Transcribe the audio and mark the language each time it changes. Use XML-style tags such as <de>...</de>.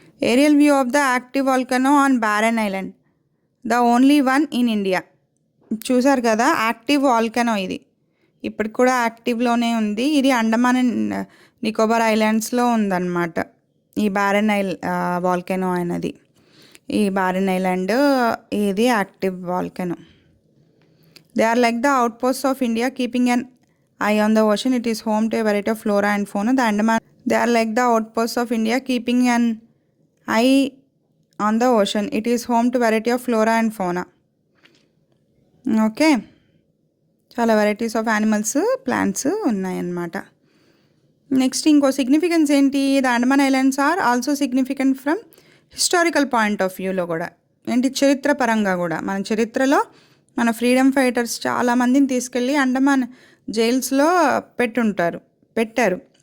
<en>Aerial view of the active volcano on Barren Island, the only one in India.</en> <te>చూసారు కదా, active volcano ఇది ఇప్పటికి కూడా యాక్టివ్లోనే ఉంది. ఇది అండమాన్ అండ్ నికోబార్ ఐలాండ్స్లో ఉందన్నమాట ఈ బారెన్ వాల్కనో అనేది. ఈ బారెన్ ఐలాండ్ ఇది active volcano.</te> <en>They are like the outposts of India, keeping an eye on the ocean. It is home to a variety of flora and fauna. The Andaman. They are like the outposts of India, keeping an eye on the ocean. It is home to variety of flora and fauna.</en> <te>Okay, చాలా varieties of animals, plants ఉన్నాయన్నమాట.</te> <en>next</en> <te>ఇంకో significance ఏంటి,</te> <en>The Andaman Islands are also significant from historical point of వ్యూలో కూడా.</en> <te>ఏంటి, చరిత్ర పరంగా కూడా. మన చరిత్రలో మన ఫ్రీడమ్ ఫైటర్స్ చాలామందిని తీసుకెళ్ళి అండమాన్ జైల్స్లో పెట్టారు.</te>